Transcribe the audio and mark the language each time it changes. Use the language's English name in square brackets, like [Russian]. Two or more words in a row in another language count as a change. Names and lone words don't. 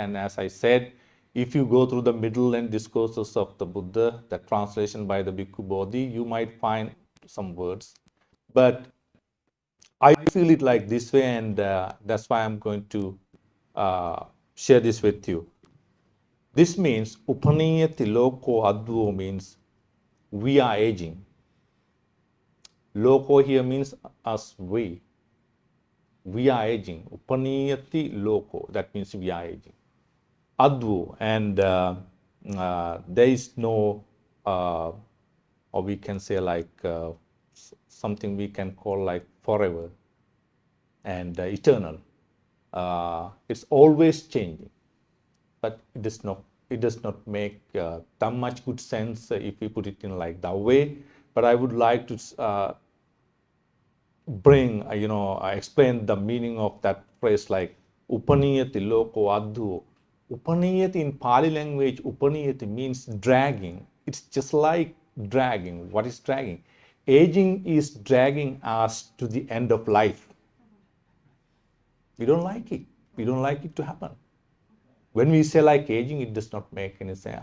[English] And as I said, if you go through the Middle and Discourses of the Buddha, the translation by the Bhikkhu Bodhi, you might find some words. But I feel it like this way, and that's why I'm going to share this with you. This means [Pali] Upaniyati loko advo [English] means we are aging. Loko here means us, we. We are aging. [Pali] Upaniyati loko, [English] that means we are aging. Advu, and there is no, or we can say like something we can call like forever and eternal. It's always changing, but it does not make that much good sense if we put it in like that way. But I would like to explain the meaning of that phrase like [Pali] Upaniyati loko adhu. [English] Upaniyati in Pali language, Upaniyati means dragging. It's just like dragging. What is dragging? Aging is dragging us to the end of life. We don't like it. We don't like it to happen. When we say like aging, it does not make any sense.